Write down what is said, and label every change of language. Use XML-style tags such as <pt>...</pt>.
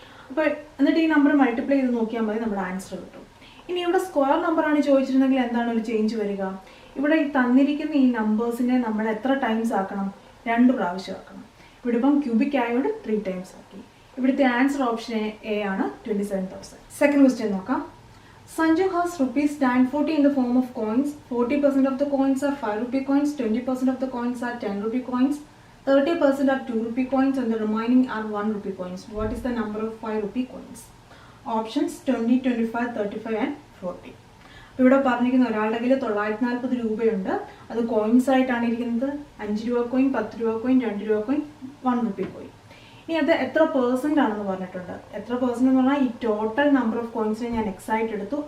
<ml>അപ്പോൾ എന്നിട്ട് ഈ നമ്പർ മൾട്ടിപ്ലൈ ചെയ്ത് നോക്കിയാൽ മതി, നമ്മുടെ ആൻസർ കിട്ടും. ഇനി ഇവിടെ സ്ക്വയർ നമ്പറാണ് ചോദിച്ചിരുന്നെങ്കിൽ എന്താണ് ഒരു ചേഞ്ച് വരിക? ഇവിടെ ഈ തന്നിരിക്കുന്ന ഈ നമ്പേഴ്സിനെ നമ്മൾ എത്ര ടൈംസ് ആക്കണം? 2 പ്രാവശ്യം ആക്കണം. ഇവിടെ ഇപ്പം ക്യൂബിക് ആയതുകൊണ്ട് 3 ടൈംസ് ആക്കി. ഇവിടുത്തെ ആൻസർ ഓപ്ഷൻ എ ആണ് 27,000. സെക്കൻഡ് ക്വസ്റ്റ്യൻ നോക്കാം.</ml> <en>Sanju has rupees 940 in the form of coins. 40% of the coins are 5 rupee coins, 20% of the coins are 10 rupee coins, 30% are 2 rupee coins, and the remaining are 1 rupee coins. What is the number of 5 rupee coins? Options 20, 25, 35 and 40.</en> <ml>ഇവിടെ പറഞ്ഞിരിക്കുന്ന ഒരാളുടെ കയ്യിൽ 940 രൂപയുണ്ട്. അത് coins ആയിട്ടാണ് ഇരിക്കുന്നത്. 5 രൂപ coin, 10 രൂപ കോയിൻ, 2 രൂപ കോയിൻ, 1 റുപ്പി കോയിൻ. ഇനി അത് എത്ര % ആണെന്ന് പറഞ്ഞിട്ടുണ്ട്. എത്ര % എന്ന് പറഞ്ഞാൽ ഈ ടോട്ടൽ നമ്പർ ഓഫ് കോയിൻസിനെ ഞാൻ X ആയിട്ട് എടുത്തു.</ml>